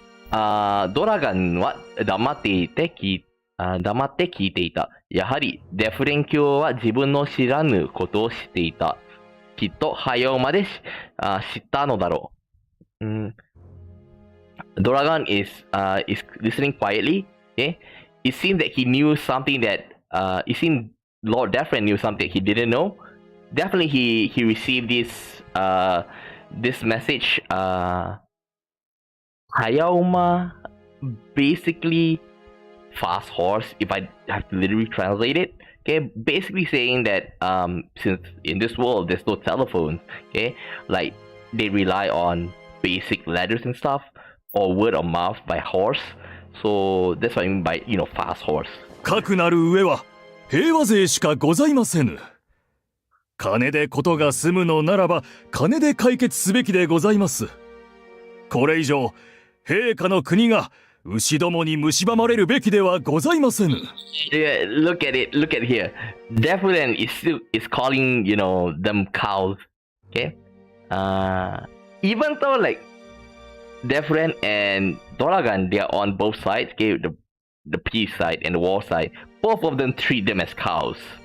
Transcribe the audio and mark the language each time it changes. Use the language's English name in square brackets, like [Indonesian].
[Japanese] ドラガンは黙って聞いていた。やはりデフレン教は自分の知らぬことを知っていた。きっと早うまで知ったのだろう。 [English] Doragon is listening quietly. Okay, it seems that he knew something that it seemed Lord Defren knew something he didn't know. Definitely, he received this message. Hayauma, basically fast horse. If I have to literally translate it, okay, basically saying that since in this world there's no telephones, okay, like they rely on basic letters and stuff, or word of mouth by horse. So that's what I mean by, you know, fast horse. [Japanese] かくなる上は平和勢しかございませぬ。金でことが済むのならば金で解決すべきでございます。これ以上陛下の国が牛どもに蝕まれるべきではございませぬ。 [English] Yeah, look at here. Defren is calling, you know, them cows. Okay. Even though like Defren and Doragan, they are on both sides, okay, the peace side and the war side. Both of them treat them as cows.